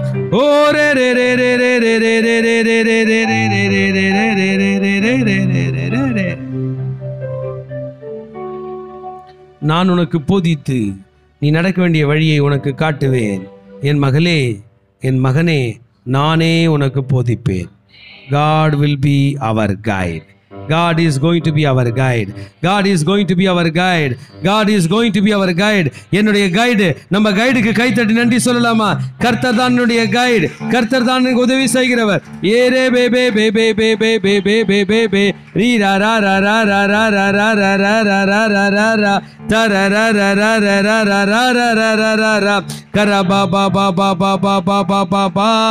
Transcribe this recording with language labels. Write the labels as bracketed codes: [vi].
[ta] ஓ ரே ரே ரே ரே ரே ரே ரே ரே ரே ரே ரே ரே ரே ரே ரே ரே ரே ரே ரே ரே. நான் உனக்கு போதித்து நீ நடக்க வேண்டிய வழியை உனக்கு காட்டுவேன். என் மகளே, என் மகனே, நானே உனக்கு போதிப்பேன். [en] God will be our guide. God is going to be our guide. God is going to be our guide. God is going to be our guide. [ta] என்னுடைய கைடு. நம்ம கைடுக்கு கைத்தட்டி நன்றி சொல்லலாமா? கர்த்தர் தான் என்னுடைய கைடு, கர்த்தர் தான் எனக்கு உதவி செய்கிறவர். ஏரே பே பே பே பே பே பே பே பே பே பே பே ரீ ரா ரா ரா ரா ரா ரா ரா ரா ரா ரா ரா ரா ரா ரா ரா த ரா ரா ரா ரா ரா ரா ரா ரா ரா ரா ரா ரா ரா கர பா பா பா பா பா பா பா பா பா பா.